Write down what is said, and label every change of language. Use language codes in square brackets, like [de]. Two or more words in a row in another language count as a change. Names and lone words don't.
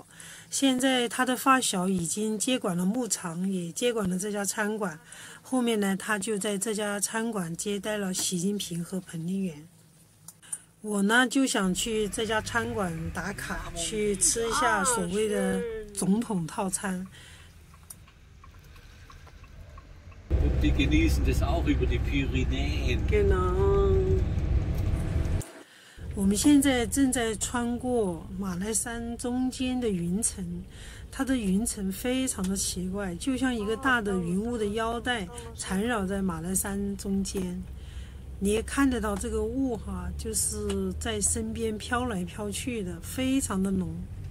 [zh] 现在他的发小已经接管了牧场，也接管了这家餐馆。后面呢，他就在这家餐馆接待了习近平和彭丽媛。我呢就想去这家餐馆打卡，去吃一下所谓的总统套餐。 [de] Die genießen das auch über die Pyrenäen. Genau。 [zh] 我们现在正在穿过马来山中间的云层，它的云层非常的奇怪，就像一个大的云雾的腰带缠绕在马来山中间。你也看得到这个雾哈，就是在身边飘来飘去的，非常的浓。